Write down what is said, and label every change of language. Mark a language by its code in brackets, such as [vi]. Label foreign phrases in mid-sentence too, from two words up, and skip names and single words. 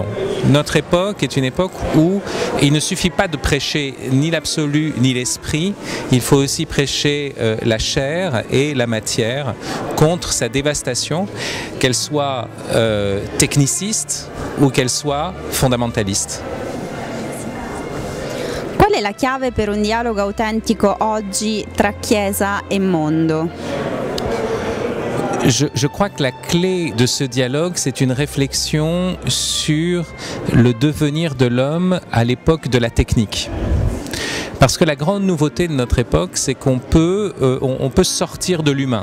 [fr] Notre époque est une époque où il ne suffit pas de prêcher ni l'absolu ni l'esprit, il faut aussi prêcher la chair et la matière contre sa dévastation, qu'elle soit techniciste ou qu'elle soit fondamentaliste. [it] Qual è la chiave per un dialogo autentico oggi tra Chiesa e mondo? [fr] Je crois que la clé de ce dialogue, c'est une réflexion sur le devenir de l'homme à l'époque de la technique. Parce que la grande nouveauté de notre époque, c'est qu'on peut, on peut sortir de l'humain.